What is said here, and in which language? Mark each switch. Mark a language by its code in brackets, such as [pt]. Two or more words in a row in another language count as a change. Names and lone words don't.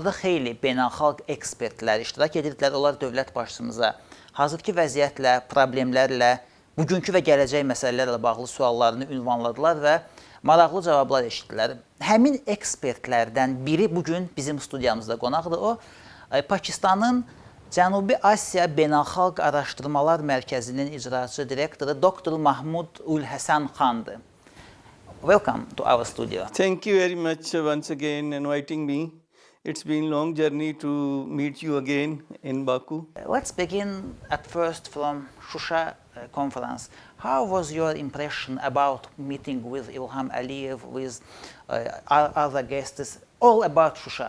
[az] Orada xeyli beynəlxalq ekspertlər iştirak edirdilər. Onlar dövlət başçımıza hazırki vəziyyətlə, problemlərlə, bugünkü və gələcək məsələlərlə bağlı suallarını ünvanladılar və maraqlı cavablar eşitdilər. Həmin ekspertlərdən biri bugün bizim studiyamızda qonaqdır. O, Pakistanın Cənubi Asiya Beynəlxalq Araşdırmalar Mərkəzinin icraçı direktoru Dr. [en] Mahmud Hassan Khan'dır. Welcome to our studio. Thank you very much once again inviting me. It's been a long journey to meet you again in Baku. Let's begin at first from Shusha conference. How was your impression about meeting with Ilham Aliyev, with other guests, all about Shusha?